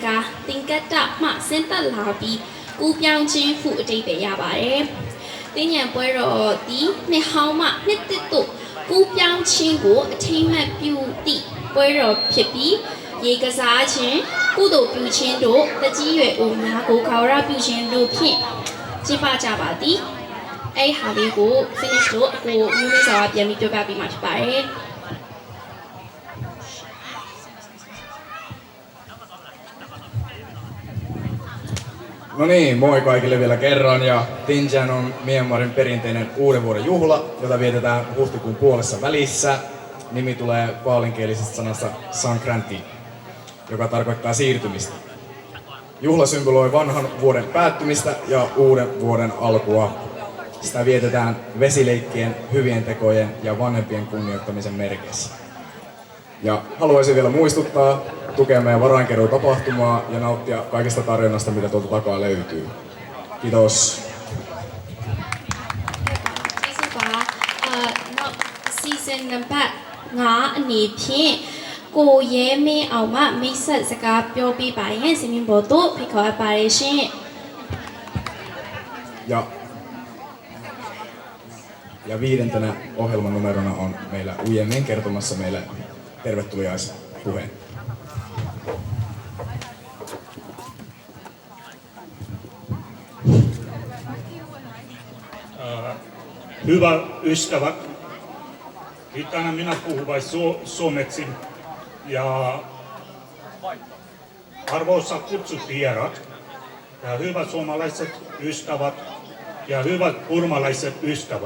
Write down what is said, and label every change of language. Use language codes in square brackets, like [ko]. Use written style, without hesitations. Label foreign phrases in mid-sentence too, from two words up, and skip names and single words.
[my] ကားတင်ကတ္တမှဆင်းသက်လာပြီးကူးပြောင်းခြင်းဟုအဓိပ္ပာယ်ရပါတယ်တင်းညံပွဲတော်ဒီနှစ်ဟောင်းမှနှစ်တစ်တို့ကူးပြောင်းခြင်းကိုအထိမ့်မှတ်ပြုသည့်ပွဲတော်ဖြစ်ပြီးရေကစားခြင်းကုသိုလ်ပြုခြင်းတို့တကြီးရွယ်အိုများကိုခါဝရပြုခြင်းတို့ဖြင့်ကျင်းပကြပါသည်အဲ့ဟာလေးကို finish လို့အကိုမျိုးမျိုးစွာပြန်ပြီးပြောပြပေးမှာဖြစ်ပါတယ် [fi] No niin, moi kaikille vielä kerran ja Tinjan on Myanmarin perinteinen uuden vuoden juhla, jota vietetään huhtikuun puolessa välissä. Nimi tulee paalinkielisestä sanasta Sankranti, joka tarkoittaa siirtymistä. Juhla symboloi vanhan vuoden päättymistä ja uuden vuoden alkua. Sitä vietetään vesileikkien, hyvien tekojen ja vanhempien kunnioittamisen merkeissä. Ja haluaisin vielä muistuttaa tukea meidän varainkeruutapahtumaa ja nauttia kaikista tarjonnasta, mitä tuolta takaa löytyy. Kiitos. [en] Season number [my] 5 အနေဖြင့်ကိုရဲမင်းအောင်မှမိတ်ဆက်စကားပြောပြပါရင်စီမင်းဘော်တို့ဖိတ်ခေါ်ပါရရှင် [fi] Ja viidentenä ohjelman numerona on meillä Ujemmin kertomassa meille tervetuliaispuheen. Hyvä ystävät, tänään minä puhun vain suomeksi ja arvoisa kutsuvierat ja hyvät suomalaiset ystävät ja hyvät burmalaiset ystävät.